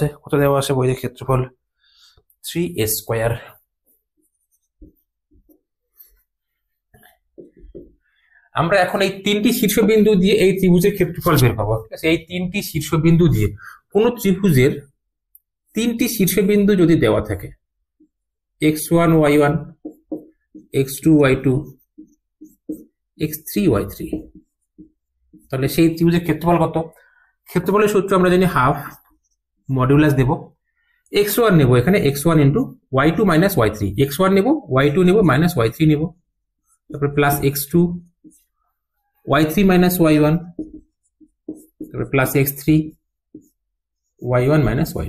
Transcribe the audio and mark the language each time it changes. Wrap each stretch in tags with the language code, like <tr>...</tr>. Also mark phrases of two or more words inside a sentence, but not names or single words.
<bn>কত দেওয়া আছে বইতে ক্ষেত্রফল? 3a স্কয়ার। আমরা এখন এই তিনটি শীর্ষবিন্দু দিয়ে এই ত্রিভুজের ক্ষেত্রফল বের পাবো। ঠিক আছে, এই তিনটি শীর্ষবিন্দু দিয়ে কোন ত্রিভুজের তিনটি শীর্ষবিন্দু যদি দেওয়া থাকে, x1 y1, x2 y2, x3 y3, তাহলে সেই ত্রিভুজের ক্ষেত্রফল কত? ক্ষেত্রফলের সূত্র আমরা জানি</bn> <en>half modulus</en> <bn>দেব। x1 নেব, এখানে x1 ইন্টু y2 মাইনাস y3, x1 নেব, y2 নেব, মাইনাস y3 নেব, তারপরে প্লাস x2, y3 মাইনাস y1, তারপরে প্লাস x3, y1 মাইনাস y2।</bn>